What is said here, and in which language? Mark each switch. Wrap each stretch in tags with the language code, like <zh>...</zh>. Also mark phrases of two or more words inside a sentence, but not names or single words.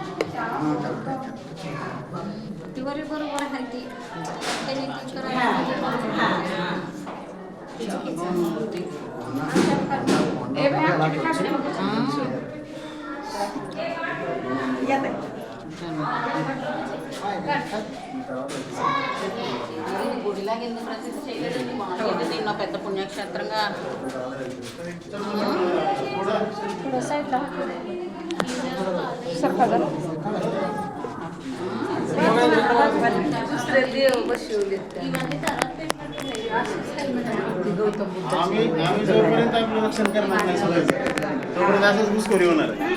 <mr>बरोबर आहे ती हां, हां. येत आहे.</mr> <te>గుడిలాగా ప్రతి చేయలేదండి మామూలుగా నిన్న పెద్ద పుణ్యక్షేత్రంగా</te> <mr>आम्ही जोपर्यंत आपलं रक्षण करणार नाही सगळ्याचं तोपर्यंत असंच घुसखोरी होणार आहे.</mr>